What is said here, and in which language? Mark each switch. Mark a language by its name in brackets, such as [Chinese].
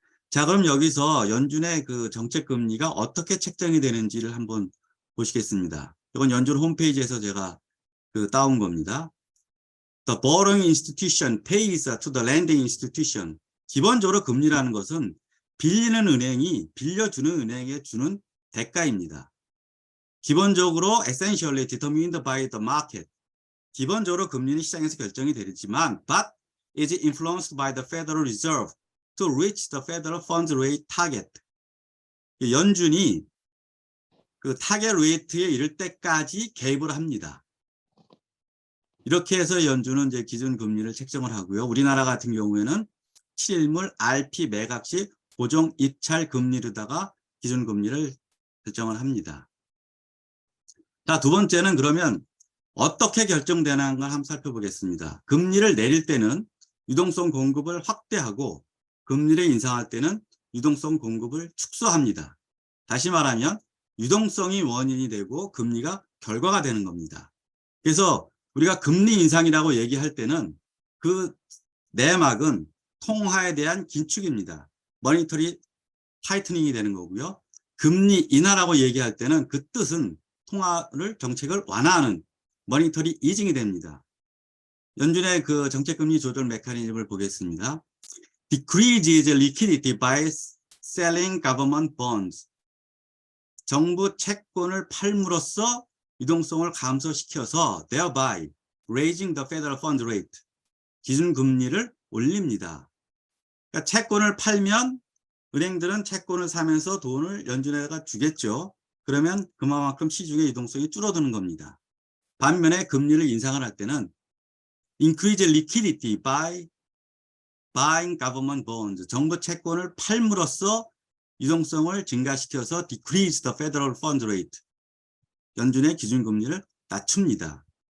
[Korean] 자, 그럼 여기서 연준의 그 정책 금리가 어떻게 책정이 되는지를 한번 보시겠습니다. 이건 연준 홈페이지에서 제가 그 따온 겁니다. [English] The borrowing institution pays to the lending institution. [Korean] 기본적으로 금리라는 것은 빌리는 은행이 빌려주는 은행에 주는 대가입니다. 기본적으로 [English] essentially determined by the market. [Korean] 기본적으로 금리는 시장에서 결정이 되지만 [English] but is influenced by the Federal Reserve to reach the Federal Funds Rate target. [Korean] 연준이 그 타겟 레이트에 이를 때까지 개입을 합니다. 이렇게 해서 연준은 이제 기준 금리를 책정을 하고요. 우리나라 같은 경우에는 7일물 RP 매각시 고정 입찰 금리로다가 기준 금리를 결정을 합니다. 자, 두 번째는 그러면 어떻게 결정되는 걸 한번 살펴보겠습니다. 금리를 내릴 때는 유동성 공급을 확대하고 금리를 인상할 때는 유동성 공급을 축소합니다. 다시 말하면 유동성이 원인이 되고 금리가 결과가 되는 겁니다. 그래서 우리가 금리 인상이라고 얘기할 때는 그 내막은 통화에 대한 긴축입니다. 머니터리 타이트닝이 되는 거고요. 금리 인하라고 얘기할 때는 그 뜻은 통화를 정책을 완화하는 머니터리 이징이 됩니다. 연준의 그 정책금리 조절 메커니즘을 보겠습니다. [English] Decreases liquidity by selling government bonds. [Korean] 정부 채권을 팔므로써 유동성을 감소시켜서 [English] thereby raising the federal fund rate. [Korean] 기준금리를 올립니다. 그러니까 채권을 팔면 은행들은 채권을 사면서 돈을 연준에다가 주겠죠. 그러면 그만큼 시중의 유동성이 줄어드는 겁니다. 반면에 금리를 인상을 할 때는 [English] increase liquidity by buying government bonds, [Korean] 정부 채권을 팔므로써 유동성을 증가시켜서 [English] decrease the federal fund rate, [Korean] 연준의 기준금리를 낮춥니다.